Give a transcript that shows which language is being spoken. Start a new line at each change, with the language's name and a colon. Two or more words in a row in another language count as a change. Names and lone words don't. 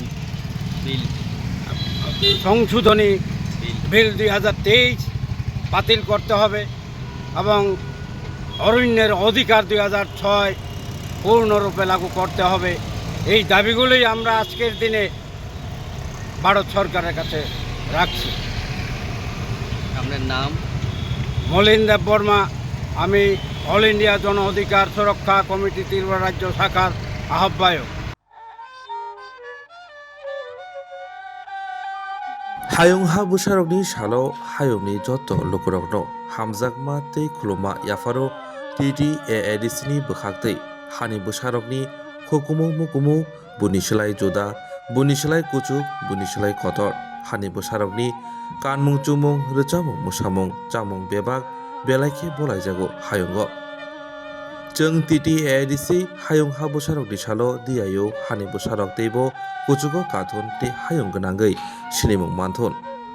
Bangla: বিল সংশোধনী বিল 2023 বাতিল করতে হবে এবং অরণ্যের অধিকার 2006 পূর্ণরূপে লাগু করতে হবে এই দাবিগুলোই আমরা আজকের দিনে ভারত সরকারের কাছে রাখছি আপনার নাম মলিন দেববর্মা আমি অল ইন্ডিয়া জন অধিকার সুরক্ষা কমিটি ত্রিপুরা রাজ্য শাখার আহ্বায়ক
Kok Borok: hayongha bwsarokni salo hayongni joto lukurokno hamjakma tei khuluma yafaro TTAADC ni bwkhaktwi hani bwsarokni hukumu mukumu buni slai juda buni slai kuchuk buni slai kotor hani bwsarokni kanmung chumung rwchabung musamung chamung bebak belaikhe bolaijago hayongo Jeung TTAADC hayongha bwsarokni salo diayo hani bwsarok teibo kuchugo kathon tei hayong gwnangwi sinimung manthon